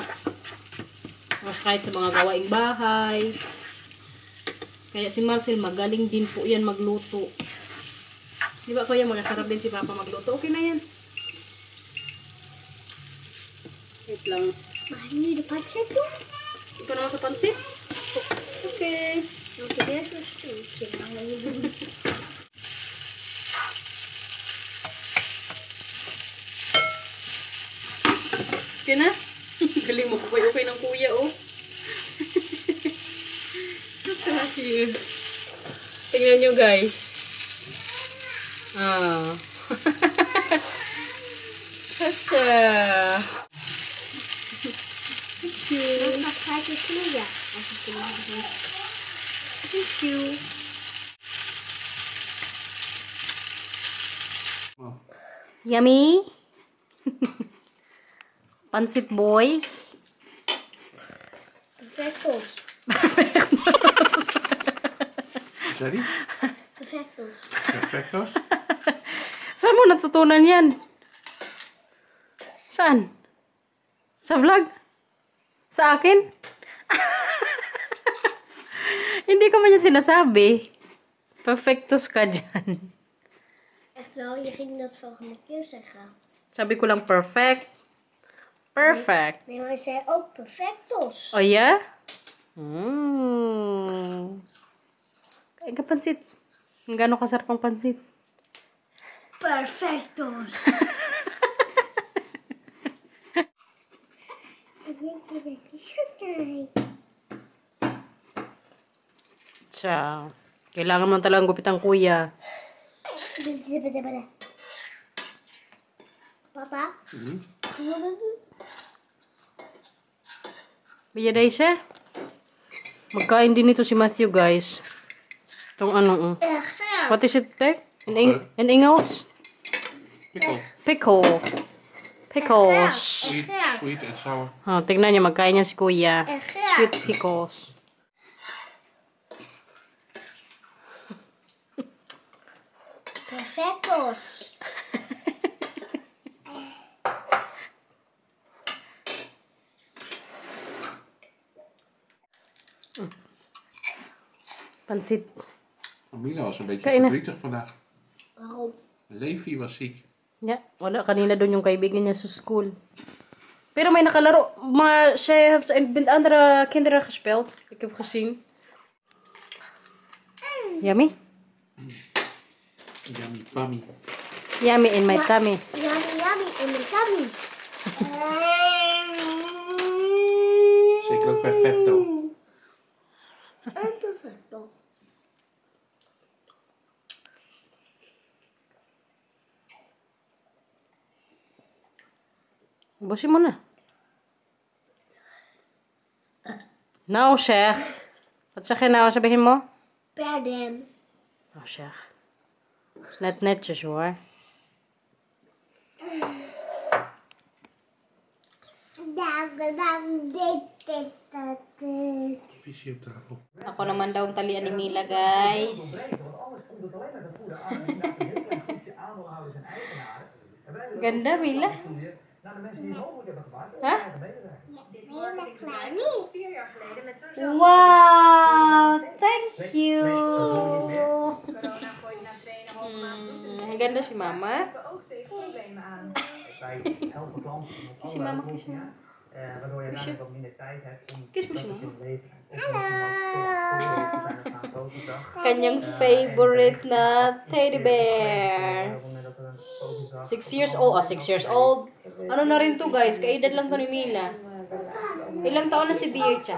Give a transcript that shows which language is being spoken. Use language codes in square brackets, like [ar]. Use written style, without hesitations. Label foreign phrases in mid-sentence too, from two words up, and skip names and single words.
[tl] Kahit sa mga gawaing bahay. Kaya si Marcel magaling din po yan magluto. Di ba kuya, masarap din si Papa magluto? Okay na yan. Wait lang. [nl] mag ik nu de pansit doen? [tl] Ikaw naman sa pansit? Okay. [nl] Want ik heb een stukje. [tl] Okay na? Galing mo ko okay ng kuya, oh. Kasi, tingnan nyo, guys. Ah. Kasha. [en] Thank you. [nl] Dan ga ik het knoeien. [en] Thank you. Yummy? [tl] Pansit boy? Perfectos. Sorry? Perfectos. Perfectos. Saan mo natutunan yan? Saan? Sa vlog? Sa akin? Hindi ko man yan sinasabi. Perfectos ka dyan. [nl] Echt wel, je ging dat volgende keer zeggen. [tl] Sabi ko lang perfect. Perfect. [nl] Nee, maar je zei ook perfectos. [en] Oh yeah? [tl] Kain ka pansit. Ang gano'ng kasarap ang pansit. Perfectos. Siya. Kailangan mo talagang gupitan kuya. Papa? Biyaday siya. Magkain din ito si Matthew, guys. Itong ano. [nl] Echt ver. [en] What is it, like? In Engels? Pickle. Pickle. Pickles. Sweet and sour. [tl] Oh, tignan niyo, magkain niya si kuya. [nl] Echt [en] Sweet [nl] ver. [en] pickles. [tl] Perfectos. Pansit. [nl] Mila was een beetje Kijk, nou. verdrietig vandaag. Waarom? Levi was ziek. Ja, [tl] wala. Kanina doon yung kaibigan niya sa school. Pero may nakalaro. [nl] Maar zij heeft met andere kinderen gespeeld. Ik heb gezien. [en] Yummy? Yummy pummy. Yummy in my tummy. Yummy, yummy [nl] in mijn [en] tummy. [nl] Zeker ook perfecto. Perfecto. [tl] Ubusin mo na. [nl] Nou, zeg. Wat zeg je nou? [tl] Sabihin mo? [nl] Pardon. Oh, zeg. Net netjes hoor. Visie op tafel. [tl] Ako naman daw ang talian ni Mila, guys. Ganda, Mila. Ha? Wow! Thank you! Ang ganda si Mama. Kiss si Mama, kiss si Mama. [nl] Waardoor je namelijk wat minder tijd hebt om [tl] Kiss mo si Mama. Kanyang Kanyang favorite na [en] teddy bear. 6 years old. Oh, 6 years old. [tl] Ano na rin to, guys? Kaedad lang to ni Mila. Ilang taon na si Bircha?